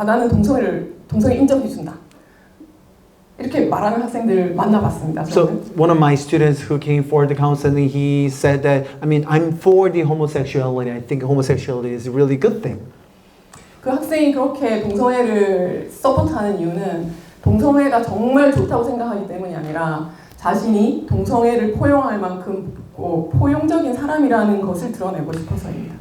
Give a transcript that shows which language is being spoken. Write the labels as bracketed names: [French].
[Korean] 나는 동성애 인정해준다. 이렇게 말하는 학생들 만나봤습니다. [English] So [Korean] 저는. [English] one of my students who came for the counseling, he said that, I'm for the homosexuality. I think homosexuality is a really good thing. [Korean] 그 학생이 그렇게 동성애를 서포트하는 이유는 동성애가 정말 좋다고 생각하기 때문이 아니라 자신이 동성애를 포용할 만큼 포용적인 사람이라는 것을 드러내고 싶어서입니다.